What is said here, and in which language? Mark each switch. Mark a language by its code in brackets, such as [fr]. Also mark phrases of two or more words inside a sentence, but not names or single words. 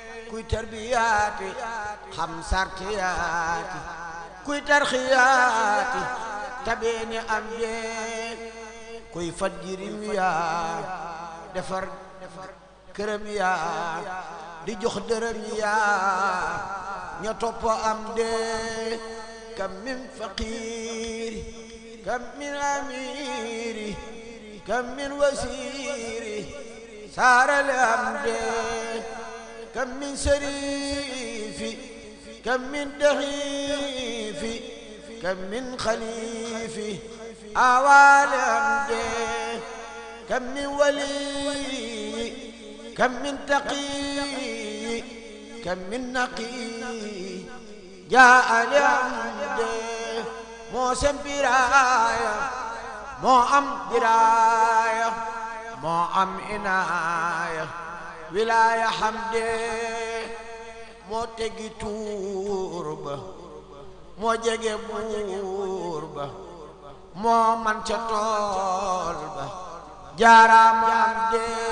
[wo] Kuy tarbiyaati, xam sartiyaati, kuy tarxiyaati, tabeeni am de. Kuy faj jirim yaa, defar këram yaa, di jox dërëm yaa, ña topp am de. [ar] كم من فقير كم من أمير كم من وزير, [wo] saara li am de. [ar] كم من شريف كم من ضعيف كم من خليف, [wo] awaale am de. [ar] كم من ولي كم من تقي كم من نقي, [wo] jaa li am de. Moo sem biraaya, moo am diraaya, moo am inaaya, wilaaya xam de. Moo teggi tuur ba, moo jege buur ba, moo man ca tool ba, jaaraama am de.